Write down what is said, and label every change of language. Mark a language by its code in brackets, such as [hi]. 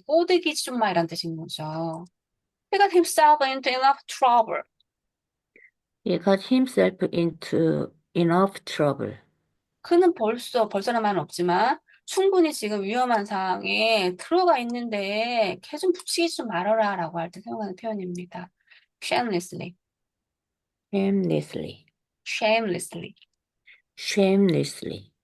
[ko] 꼬드기지 좀 마. 이란 뜻인 거죠. [en] He got himself into enough trouble. He got himself into enough trouble. [ko] 그는 벌써란 말은 없지만 충분히 지금 위험한 상황에 들어가 있는데 걔 좀 부추기지 좀 말아라 라고 할 때 사용하는 표현입니다. [en] shamelessly, Shamelessly. shamelessly. Shamelessly.